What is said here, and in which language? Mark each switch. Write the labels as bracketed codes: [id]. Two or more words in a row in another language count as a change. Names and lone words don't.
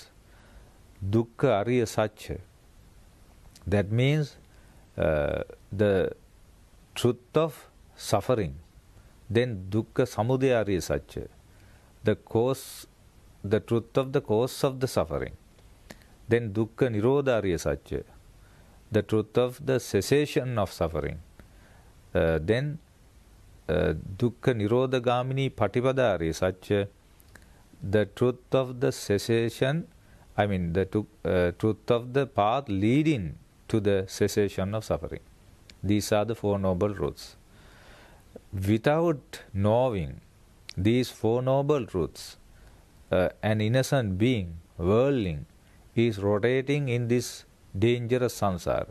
[pi] Dukkha Ariya Satya. [en] That means the truth of suffering. [pi] Then Dukkha Samudaya Ariya Satya, [en] the truth of the cause of the suffering. [pi] Then dukkha nirodha ariya satya, [en] the truth of the cessation of suffering. [pi] Then dukkha nirodha gamini patipada ariya satya, [en] the truth of the cessation, the truth of the path leading to the cessation of suffering. These are the Four Noble Truths. Without knowing these Four Noble Truths, an innocent being, worldling, is rotating in this dangerous samsara.